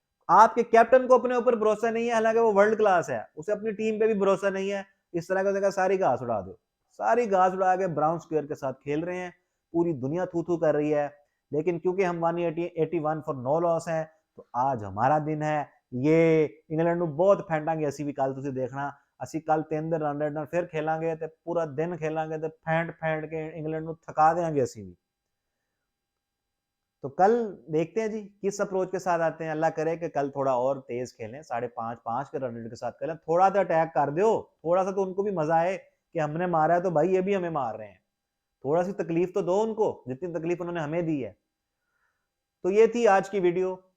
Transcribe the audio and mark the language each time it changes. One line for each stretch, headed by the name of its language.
Hindi: आपके कैप्टन को अपने ऊपर भरोसा नहीं है, हालांकि वो वर्ल्ड क्लास है, उसे अपनी टीम पे भी भरोसा नहीं है। इस तरह का सारी घास उड़ा दो, सारी घास उड़ा के ब्राउन स्क्वायर के साथ खेल रहे हैं। पूरी दुनिया थू थू कर रही है। लेकिन क्योंकि हम 181 फॉर नो लॉस है, तो आज हमारा दिन है। ये इंग्लैंड बहुत
Punjabi: फेंटांगे असी भी,
Hindi: कल तुम देखना।
Punjabi: ਅਸੀਂ ਕੱਲ 3 ਰਨ ਨਾਲ ਫਿਰ ਖੇਲਾਂਗੇ ਤੇ ਪੂਰਾ ਦਿਨ ਖੇਲਾਂਗੇ ਤੇ ਫੈਂਟ ਫੈਂਟ ਕੇ ਇੰਗਲੈਂਡ ਨੂੰ ਥਕਾ ਦੇਾਂਗੇ ਅਸੀਂ ਵੀ।
Hindi: तो कल देखते हैं जी किस अप्रोच के साथ आते हैं। अल्लाह करे कि कल थोड़ा और तेज खेलें, 5.5 के रन रेट के साथ खेलें, थोड़ा सा अटैक कर दो, थोड़ा सा तो उनको भी मजा आए कि हमने मारा है तो भाई ये भी हमें मार रहे हैं। थोड़ा सी तकलीफ तो दो उनको जितनी तकलीफ उन्होंने हमें दी है। तो ये थी आज की वीडियो।